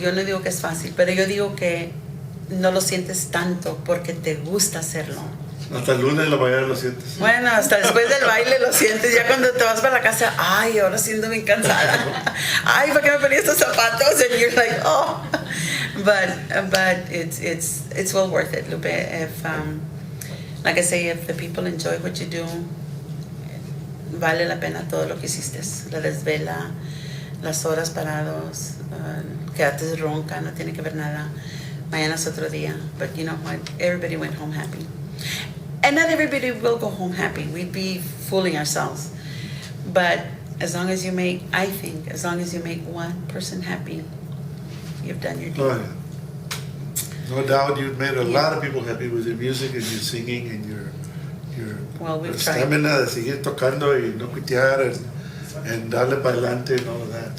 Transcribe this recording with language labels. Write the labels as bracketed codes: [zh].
[es] Yo no digo que es fácil, pero yo digo que no lo sientes tanto porque te gusta hacerlo. Hasta el lunes de la mañana lo sientes. Bueno, hasta después del baile lo sientes. Ya cuando te vas para la casa, ay, ahora siento bien cansada. Ay, ¿para qué me ponía estos zapatos? [en] And you're like, oh. But it's well worth it, Lupe. If like I say, if the people enjoy what you do, [es] vale la pena todo lo que hiciste. La desvela, las horas parados, quedarte ronca, no tiene que ver nada. Mañana es otro día. [en] But you know what? Everybody went home happy. And not everybody will go home happy. We'd be fooling ourselves. But as long as you make one person happy, you've done your deed. Oh, yeah. No doubt you've made a lot of people happy with your music and your singing and your stamina [es] de seguir tocando y no quitear [en] and [es] darle para adelante [en] and all of that.